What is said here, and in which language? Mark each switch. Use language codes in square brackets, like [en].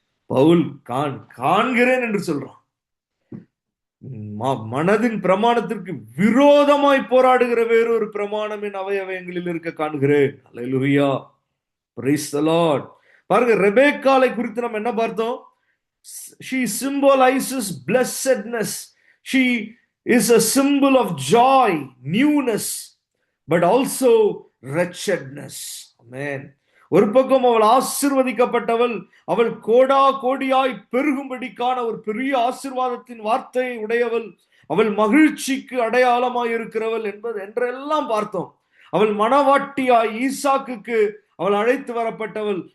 [ta] பவுல் காண்கிறேன் என்று சொல்றான். மனதின் பிரமாணத்திற்கு விரோதமாய் போராடுகிற வேறொரு பிரமாணம் என் அவயவயங்களில் இருக்க காண்கிறேன். அல்லேலூயா. [en] Praise the Lord. [ta] பாருங்க, ரெபேக்காளை குறித்து நம்ம என்ன பார்த்தோம்? [en] She symbolizes blessedness. She is a symbol of joy, newness, but also wretchedness. Amen. [ta] ஒரு பக்கம் அவள் ஆசீர்வதிக்கப்பட்டவள், அவள் கோடா கோடியாய் பெருகும்படிக்கான ஒரு பெரிய ஆசீர்வாதத்தின் வார்த்தை உடையவள், அவள் மகிழ்ச்சிக்கு அடையாளமாய் இருக்கிறவள் என்றெல்லாம் பார்த்தோம். அவள் மணவாட்டியாய் ஈசாக்குக்கு அவள் அழைத்து வரப்பட்டவள்.